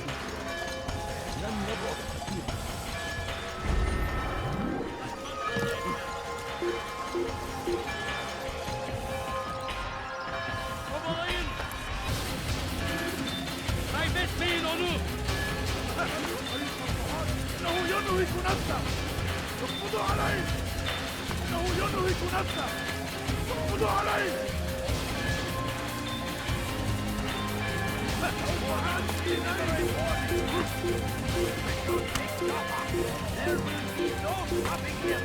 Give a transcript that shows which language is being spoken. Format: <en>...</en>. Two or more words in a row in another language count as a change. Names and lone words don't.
<tr>Kovalayın. Kaybetmeyin onu.</tr> <ar>إنه ينهك نفسه. اقبضوا عليه. إنه ينهك نفسه. اقبضوا عليه.</ar> <en>There will be no stopping him.</en>